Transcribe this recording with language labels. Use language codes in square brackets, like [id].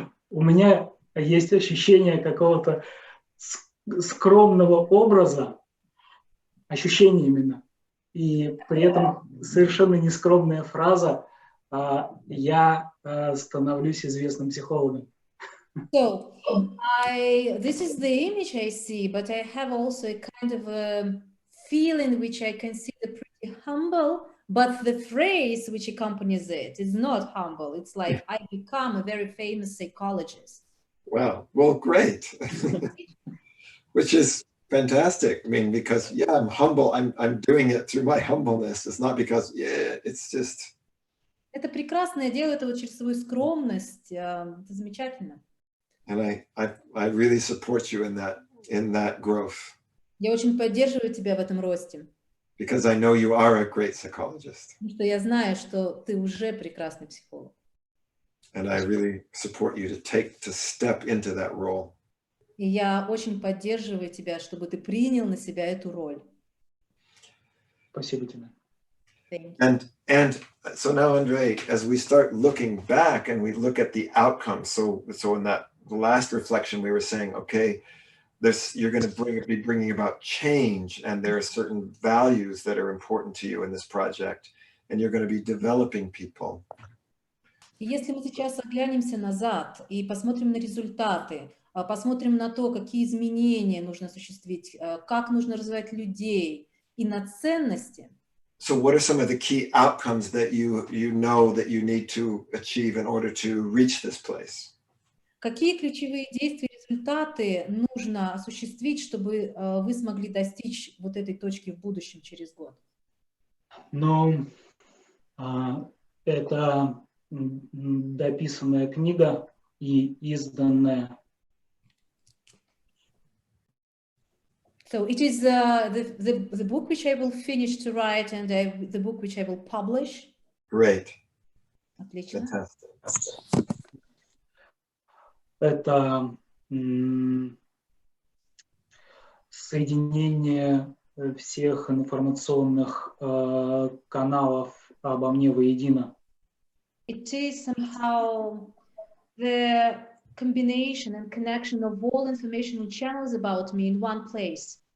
[ru] У меня есть ощущение какого-то скромного образа, ощущение именно, и при этом совершенно нескромная фраза «я становлюсь известным психологом». [en] So, this is the image I see, but I have also a kind of a feeling which I consider pretty humble, but the phrase which accompanies it is not humble. It's like, I become a very famous psychologist. Wow. Well, great. Which is fantastic. I mean, because, yeah, I'm humble. I'm doing it through my humbleness. It's not because, yeah, it's just... [ru] Это прекрасно. Я делаю это вот через свою скромность. Это замечательно. [en] And I really support you in that growth. [ru] Я очень поддерживаю тебя в этом росте. [en] Because I know you are a great psychologist. [ru] Потому что я знаю, что ты уже прекрасный психолог. [en] And I really support you to step into that role. [ru] И я очень поддерживаю тебя, чтобы ты принял на себя эту роль. Спасибо тебе. [en] And so now, Andrei, as we start looking back and we look at the outcomes, so in that last reflection, we were saying, okay, you're going to be bringing about change, and there are certain values that are important to you in this project, and you're going to be developing people. [ru] И если мы сейчас оглянемся назад и посмотрим на результаты, посмотрим на то, какие изменения нужно осуществить, как нужно развивать людей и на ценности. [en] So what are some of the key outcomes that you know that you need to achieve in order to reach this place? [ru] Какие ключевые действия и результаты нужно осуществить, чтобы вы смогли достичь вот этой точки в будущем через год? Ну, это дописанная книга и изданная. [en] So it is the book which I will finish to write and the book which I will publish. Great. [ru] Отлично. [en] Fantastic. [ru] Это соединение всех информационных каналов обо мне воедино. [en] It is somehow the combination and connection of all informational channels about me in one place.